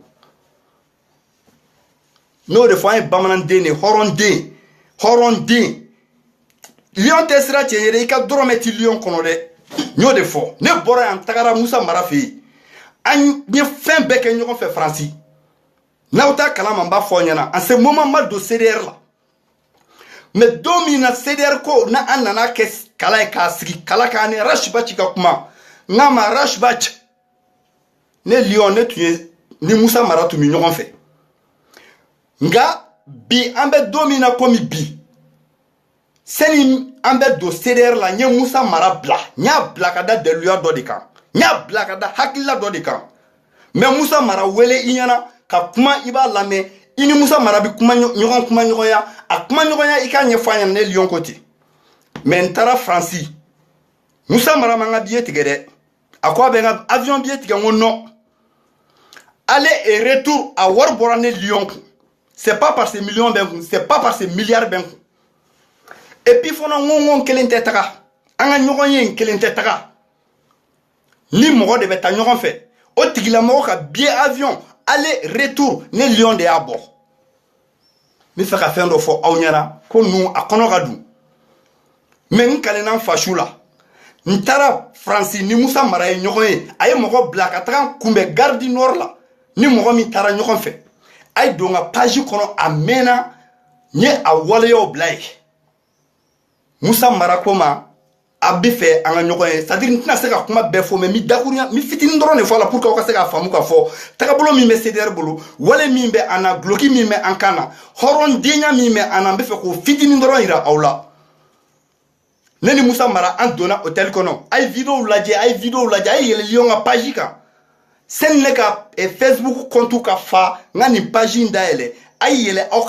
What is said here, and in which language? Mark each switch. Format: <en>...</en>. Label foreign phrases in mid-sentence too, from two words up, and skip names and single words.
<bm>n'o de fɔ an ye bamananden de hɔrɔnden Lion tɛ sira cɛ yɛrɛ i ka dɔrɔmɛ ti Lion kɔnɔ dɛ n y'o de fɔ ne bɔra yan tagara Musa Mara fɛ yen an ye fɛn bɛɛ kɛ ɲɔgɔn fɛ Faransi n'aw t'a kalama n b'a fɔ aw ɲɛna</bm> <fr>en ce moment</fr> <bm>ma don CDR la mais don min na CDR ko na an nana kɛ kala ye k'a sigi kala kan ni Arash Bachi ka kuma n k'a ma Arash Bachi ne Lion ne tun ye ni Musa Mara tun bɛ ɲɔgɔn fɛ nka bi an bɛ don min na komi bi sani an bɛ don CDR la n ye Musa Mara bila n y'a bila ka da daliluya dɔ de kan n y'a bila ka da hakilila dɔ de kan mais Musa Mara wele i ɲɛna ka kuma i b'a lamɛn i ni Musa Mara bi kuma ɲɔgɔnya a kuma ɲɔgɔnya i k'a ɲɛfɔ a ɲɛna ne Lion ko ten mais n taara Faransi Musa Mara ma n ka billet tigɛ dɛ a ko a bɛ n ka</bm> <fr>avion billet</fr> <bm>tigɛ n ko non</bm> <fr>aller et retour</fr> <bm>a wari bɔra ne Lion kun</bm> <fr>c'est pas parce que</fr> <bm>million bɛ n kun</bm> <fr>c'est pas parce que</fr> <bm>milliard bɛ n kun</bm> <fr>et puis</fr> <bm>fana n kelen tɛ taga an ka ɲɔgɔn ye n kelen tɛ taga ni mɔgɔ de bɛ taa ɲɔgɔn fɛ o tigilamɔgɔ ka</bm> <fr>billet avion aller retour</fr> <bm>ne Lion de y'a bɔ n bɛ fɛ ka fɛn dɔ fɔ aw ɲɛna ko ninnu a kɔnɔ ka dun mais n kalenna n fasu la n taara Faransi ni Musa Mara ye ɲɔgɔn ye a ye mɔgɔ bila ka taga n kunbɛn Gare du Nord la ni mɔgɔ min taara ɲɔgɔn fɛ a ye don n ka page kɔnɔ a mɛnna n ye a waleyaw bila ye Musa Mara ko ma a bɛ fɛ an ka ɲɔgɔn ye c'est-à-dire n tɛna se ka kuma bɛɛ fɔ mais n bɛ dakurunya n bɛ fitinin dɔrɔn de fɔ a la</bm> <fr>pour que</fr> <bm>aw ka se k'a faamu k'a fɔ tagabolo min bɛ CDR bolo wale min bɛ an na guloki min bɛ an kan na hɔrɔndenya min bɛ an na n bɛ fɛ k'o fitinin dɔrɔn yira aw la ne ni Musa Mara an donna hôtel kɔnɔ a ye vidéo lajɛ a ye yɛlɛ Lion ka page kan sani ne ka Facebook compte ka fa n ka nin page in dayɛlɛ a ye yɛlɛ aw</bm>